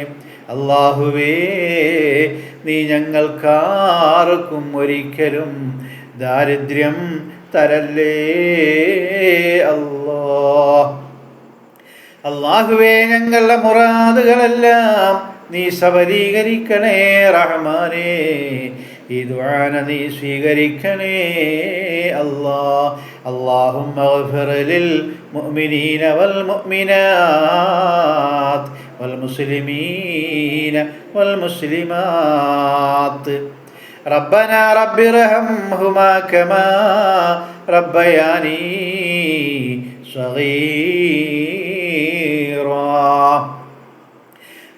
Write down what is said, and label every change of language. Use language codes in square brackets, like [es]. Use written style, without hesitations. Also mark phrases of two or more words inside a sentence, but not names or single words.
[ml] അല്ലാഹുവേ നീ ഞങ്ങൾക്കാർക്കും ഒരിക്കലും ദാരിദ്ര്യം തരല്ലേ അല്ലാ. അല്ലാഹുവേ ഞങ്ങളുടെ മുറാദുകളെല്ലാം നീ സബലീകരിക്കണേ റഹ്മാനേ. ഈ ദുആന നീ സ്വീകരിക്കണേ അല്ലാ. [ar] اللهم اغفر للمؤمنين والمؤمنات والمسلمين والمسلمات. ربنا رب ارحمهما كما ربياني صغيرا.